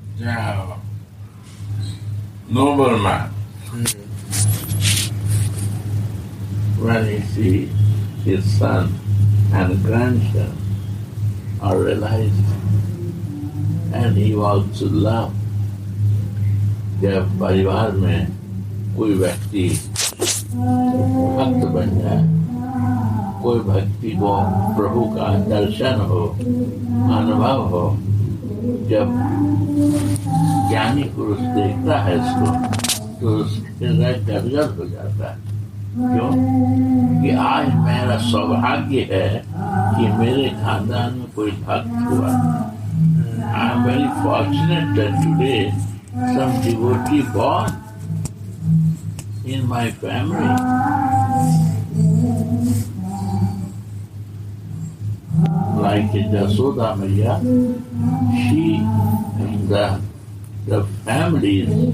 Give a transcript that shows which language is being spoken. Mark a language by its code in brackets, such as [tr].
[en] Yeah. Noble man. When he sees his son and grandson are realized, and he wants to love. [hi] जब परिवार में कोई व्यक्ति भक्त बन जाए, कोई भक्ति को प्रभु का दर्शन हो, अनुभव हो, जब ज्ञानी पुरुष देखता है इसको, तो उसके हृदय गदगद हो जाता है। क्यों? कि आज मेरा सौभाग्य है कि मेरे खानदान में कोई भक्त हुआ। [en] I am very fortunate that today some devotee born in my family. Like Jasoda Maya, she and the families